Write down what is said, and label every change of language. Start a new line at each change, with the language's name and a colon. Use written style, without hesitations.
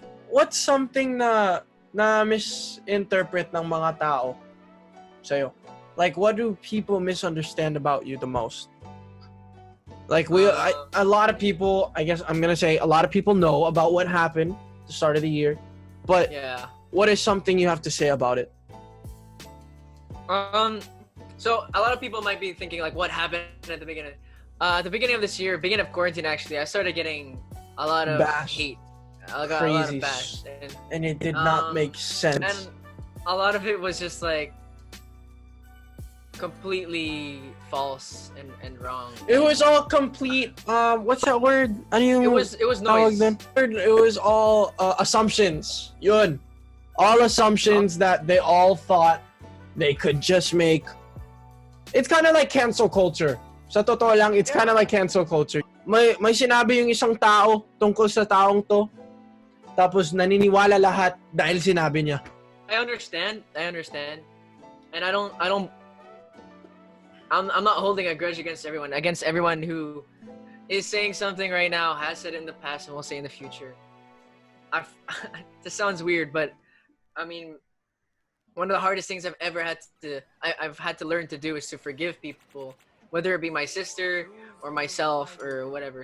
English: What's something
Filipino: na misinterpret ng mga tao sa'yo?
English: Like, what do people misunderstand about you the most? Like, a lot of people, I guess I'm gonna say, a lot of people know about what happened at the start of the year, but what is something you have to say about it? So a lot of people might be thinking like, what happened at the beginning? At the beginning of this year, beginning of quarantine, actually, I started getting a lot of hate. I got a lot of bash, and it did not make sense. And a lot of it was just like completely false and wrong. It was all complete. What's that word? It was noise. It was all assumptions. Yun. All assumptions that they all thought they could just make. It's kind of like cancel culture.
Filipino: Sa totoo lang,
English: it's kind of like cancel culture.
Filipino: May sinabi yung isang tao tungkol sa taong to, tapos naniniwala lahat dahil sinabi niya.
English: I understand. And I'm not holding a grudge against everyone who is saying something right now, has said it in the past, and will say in the future. This sounds weird, but I mean, one of the hardest things I've had to learn to do is to forgive people, whether it be my sister or myself or whatever.